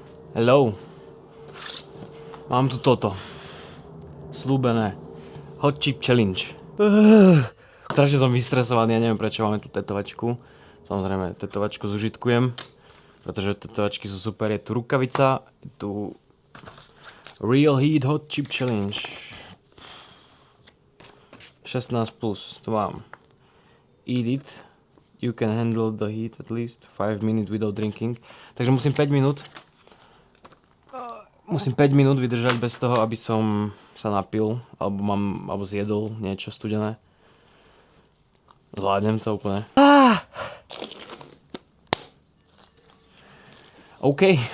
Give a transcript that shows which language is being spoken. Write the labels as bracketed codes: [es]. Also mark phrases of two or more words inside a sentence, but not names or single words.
[sk] Hello. Mám tu toto. Slúbené. Hot Chip Challenge. Strašne som vystresovaný, ja neviem prečo máme tu tetovačku. Samozrejme, tetovačku zužitkujem, pretože tetovačky sú super. Je tu rukavica, je tu Real Heat Hot Chip Challenge. 16+, to mám. [en] Eat it. You can handle the heat at least 5 minutes without drinking. [sk] Takže musím 5 minút vydržať bez toho, aby som sa napil, alebo zjedol niečo studené. Zvládnem to úplne. OK.